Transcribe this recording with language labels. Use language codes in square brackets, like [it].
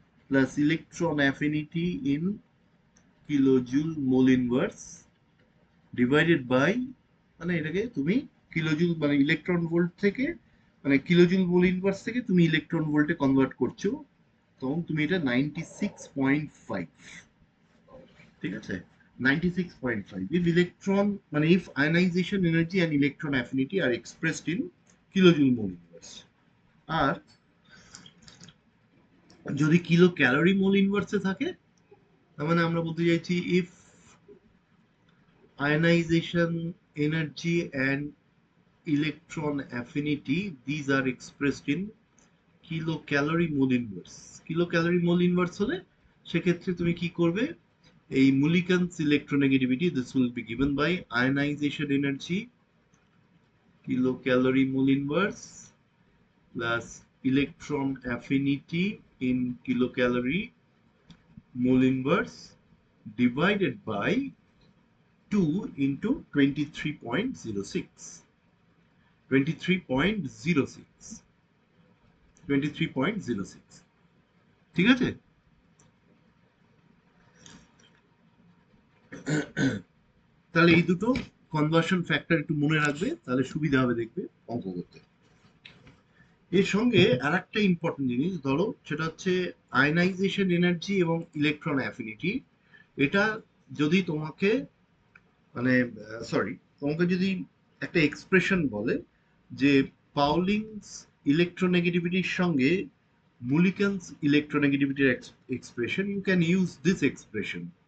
[en] plus electron affinity in kilojoule mole inverse divided by, [bn] মানে এটাকে তুমি কিলোজুল মানে ইলেকট্রন ভোল্ট থেকে, মানে কিলোজুল মোল ইনভার্স থেকে তুমি ইলেকট্রন ভোল্টে কনভার্ট করছো, [en] তখন তুমি এটা 96.5, ঠিক আছে, 96.5 if electron মানে if ionization energy and electron affinity are expressed in kilojoule mole inverse। [bn] আর যদি কিলো ক্যালোরি মোল ইনভার্সে থাকে, তার মানে আমরা বলতে চাইছি [en] if ionization energy and electron affinity, these are expressed in kilocalorie mole inverse। kilocalorie mole inverse [bn] হলে সেক্ষেত্রে তুমি কি করবে, এই [en] Mulliken's electronegativity, this will be given by ionization energy kilocalorie mole inverse plus electron affinity in kilocalorie mole inverse divided by 2 into 23.06, 23.06, 23.06, [bn] ঠিক আছে। তাহলে এই দুটো কনভার্সন ফ্যাক্টর একটু মনে রাখবে, তাহলে সুবিধা হবে দেখবে অঙ্ক করতে। এর সঙ্গে আর একটা ইম্পর্টেন্ট জিনিস ধরো, সেটা হচ্ছে আয়নাইজেশন এনার্জি এবং ইলেকট্রন অ্যাফিনিটি। এটা যদি তোমাকে মানে সরি, তোমাকে যদি একটা এক্সপ্রেশন বলে যে পাউলিংস ইলেকট্রোনেগেটিভিটির সঙ্গে মুলিকানস ইলেকট্রোনেগেটিভিটির expression, [en] You can use this expression.